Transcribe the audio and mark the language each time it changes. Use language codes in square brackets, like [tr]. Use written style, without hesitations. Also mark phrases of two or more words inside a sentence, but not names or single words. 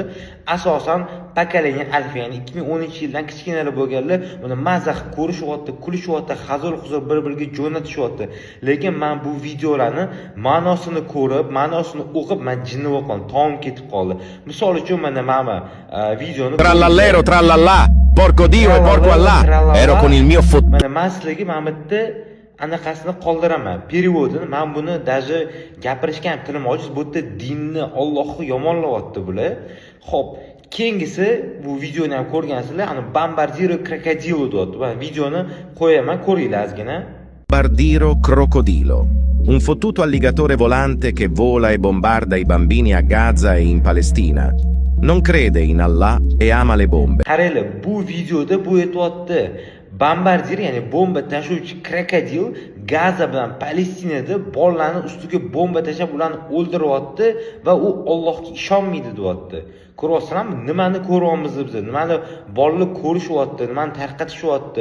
[uz] Asosan pokoleniya alfa, ya'ni 2010-yildan kichkinalar bo'lganlar buni mazza qilib ko'rishyapti, kulishyapti, hazil-huzur bir-biriga jo'natishyapti. Lekin men bu videolarni ma'nosini ko'rib, ma'nosini o'qib, men jinni bo'lib qoldim, tomim ketib qoldi. Misol uchun mana videoni [it] Trallallero, trallallà, porco Dio e porco Allah, ero con il mio fot... [uz] Mana men sizlarga mana bu yerda anaqasini qoldiraman. Переводini men buni даже gapirishga ham tilim ojiz. Bu yerda dinni, Allohni yomonlayapti bular. Xo'p, keyingisi bu videoni ham ko'rgansizlar, ana Bombardiro Crocodilo deyapti. Men videoni qo'yaman, ko'ringlar ozgina. [it] Bombardiro Crocodilo, un fottuto alligatore volante che vola e bombarda i bambini a Gaza e in Palestina. Non crede in Allah e ama le bombe. [uz] Qaranglar, bu videoda bu aytyapti. Bombardier, ya'ni bomba tashuvchi krokodil Gaza bilan Palestinada bolalarning ustiga bomba tashlab ularni o'ldiryapti va u Allohga ishonmaydi deyapti. Ko'ryapsizlarmi, nimani ko'ryapmiz biz? Nimani bolalar ko'rishyapti, nimani tarqatishyapti?